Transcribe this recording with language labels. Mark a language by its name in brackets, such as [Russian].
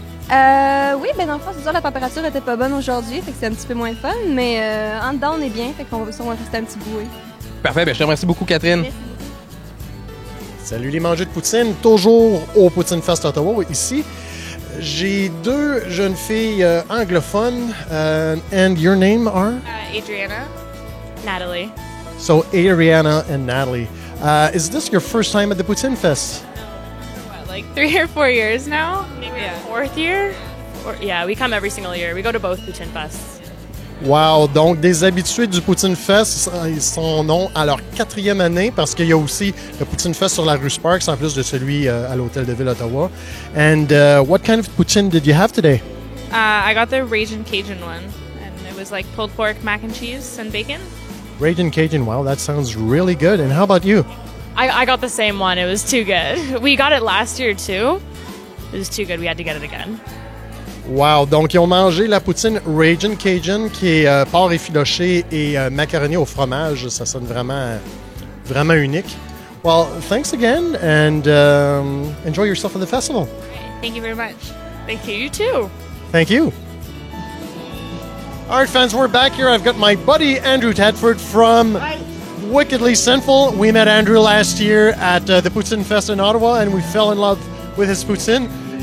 [French] Oui, dans le fond, c'est sûr, la température était pas bonne aujourd'hui, fait que c'est un petit peu moins fun, mais en dedans, on est bien, fait qu'on va rester un petit bout. Parfait, je te remercie beaucoup, Catherine. Merci. Salut les mangeurs de poutine, toujours au Poutine Fest Ottawa, ici. J'ai deux jeunes filles anglophones, [English] and your name are? Adriana. Natalie. So, Adriana and Natalie. Is this your first time at the Poutine Fest? What, like 3 or 4 years now? Maybe Yeah. 4th year? Yeah, we come every single year. We go to both Poutine Fests. Wow! [French] Donc, des habitués du Poutine Fest, ils sont non à leur 4e année parce qu'il y a aussi le Poutine Fest sur la rue Sparks en plus de celui à l'Hôtel de Ville Ottawa. [English] And what kind of poutine did you have today? I got the Ragin' Cajun one, and it was like pulled pork, mac and cheese, and bacon. Ragin' Cajun. Wow, that sounds really good. And how about you? I got the same one. It was too good. We got it last year too. It was too good. We had to get it again. Wow! [French] Donc, ils ont mangé la poutine Ragin' Cajun qui est porc effiloché et macaroni au fromage. Ça sonne vraiment unique. [English] Well, thanks again and enjoy yourself at the festival. Thank you very much. Thank you. You too. Thank you. All right, fans, we're back here. I've got my buddy Andrew Tedford from Wickedly Sinful. We met Andrew last year at the Poutine Fest in Ottawa, and we fell in love with his poutine.